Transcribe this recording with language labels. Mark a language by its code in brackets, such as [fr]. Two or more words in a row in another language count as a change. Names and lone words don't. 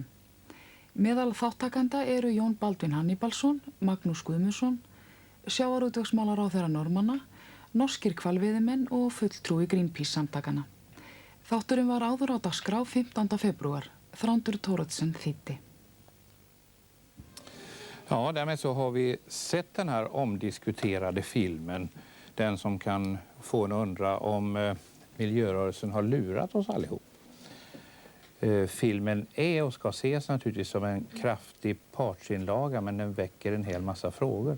[is] Meðal þáttakanda eru Jón Baldvin Hannibalsson, Magnús Guðmundsson, sjávarútvegsmálaráðherra Norðmanna, norskir hvalveiðimenn og fulltrúi Greenpeace-samtakanna. Þátturinn var áður á dagskrá 15. februar. Þrándur Thoroddsen þýddi. [sv] Ja, därmed så har vi sett den här omdiskuterade filmen. Den som kan få en undra om miljörörelsen har lurat oss allihop. Filmen är och ska ses naturligtvis som en kraftig partsinlaga, men den väcker en hel massa frågor.